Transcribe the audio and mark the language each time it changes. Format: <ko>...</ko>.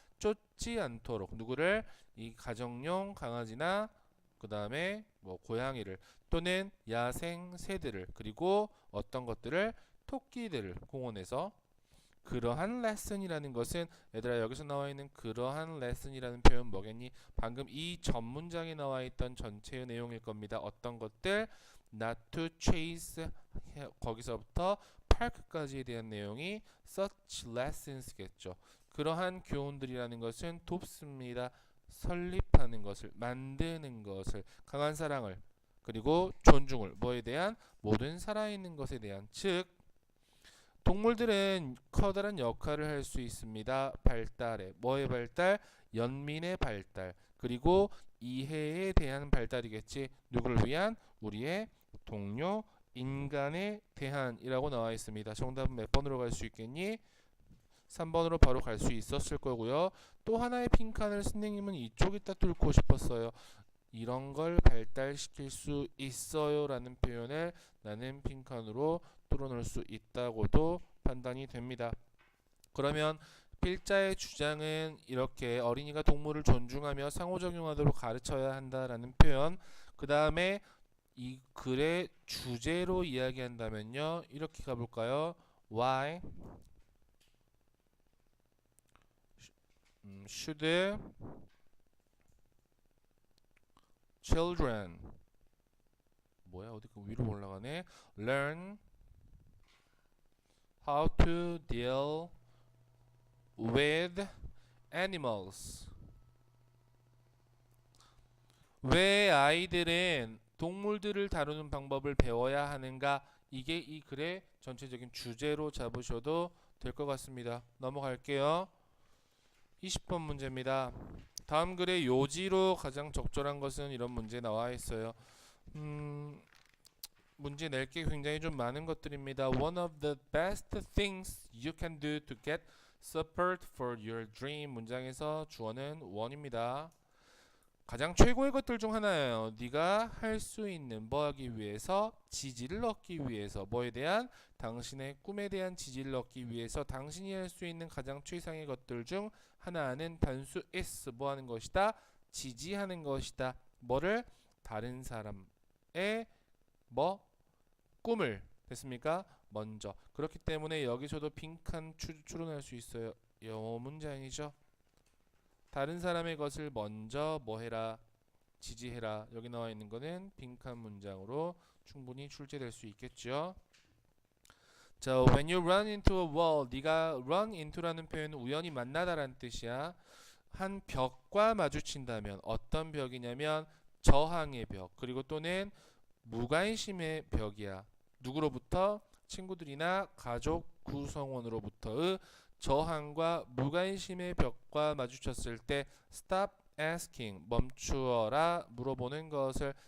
<ko>쫓지 않도록 누구를? 이 가정용 강아지나 그 다음에 뭐 고양이를 또는 야생 새들을 그리고 어떤 것들을? 토끼들을 공원에서. 그러한 레슨이라는 것은 얘들아 여기서 나와 있는 그러한 레슨이라는 표현 뭐겠니? 방금 이 전 문장에 나와 있던 전체의 내용일 겁니다. 어떤 것들?</ko> <en>not to chase</en> <ko>거기서부터 park까지에 대한 내용이 such lessons겠죠. 그러한 교훈들이라는 것은 돕습니다. 설립하는 것을, 만드는 것을, 강한 사랑을, 그리고 존중을, 뭐에 대한? 모든 살아있는 것에 대한. 즉 동물들은 커다란 역할을 할 수 있습니다. 발달에. 뭐의 발달? 연민의 발달. 그리고 이해에 대한 발달이겠지. 누구를 위한? 우리의 동료, 인간에 대한이라고 나와 있습니다. 정답은 몇 번으로 갈 수 있겠니? 3번으로 바로 갈 수 있었을 거고요. 또 하나의 빈칸을 선생님은 이쪽에다 뚫고 싶었어요. 이런 걸 발달시킬 수 있어요 라는 표현을 나는 빈칸으로 뚫어놓을 수 있다고도 판단이 됩니다. 그러면 필자의 주장은 이렇게 어린이가 동물을 존중하며 상호작용하도록 가르쳐야 한다라는 표현, 그 다음에 이 글의 주제로 이야기한다면요, 이렇게 가볼까요?</ko> <en>Why should children,</en> <ko>뭐야 어디 그 위로 올라가네,</ko> <en>learn how to deal with animals.</en> <ko>왜 아이들은 동물들을 다루는 방법을 배워야 하는가? 이게 이 글의 전체적인 주제로 잡으셔도 될 것 같습니다. 넘어갈게요. 20번 문제입니다. 다음 글의 요지로 가장 적절한 것은 이런 문제 나와 있어요. 문제 낼 게 굉장히 좀 많은 것들입니다.</ko> <en>One of the best things you can do to get support for your dream.</en> <ko>문장에서 주어는 one입니다. 가장 최고의 것들 중 하나예요. 네가 할 수 있는, 뭐 하기 위해서? 지지를 얻기 위해서. 뭐에 대한? 당신의 꿈에 대한 지지를 얻기 위해서 당신이 할 수 있는 가장 최상의 것들 중 하나는 단수 is, 뭐 하는 것이다? 지지하는 것이다. 뭐를? 다른 사람의 뭐? 꿈을. 됐습니까? 먼저. 그렇기 때문에 여기서도 빈칸 추론할 수 있어요. 영어 문장이죠. 다른 사람의 것을 먼저 뭐 해라? 지지해라. 여기 나와 있는 거는 빈칸 문장으로 충분히 출제될 수 있겠죠. 자,</ko> <en>when you run into a wall,</en> <ko>네가 run into라는 표현은 우연히 만나다라는 뜻이야. 한 벽과 마주친다면 어떤 벽이냐면 저항의 벽, 그리고 또는 무관심의 벽이야. 누구로부터? 친구들이나 가족 구성원으로부터의 저항과 무관심의 벽과 마주쳤을 때</ko> <en>stop asking,</en> <ko>멈추어라, 물어보는 것을.</ko>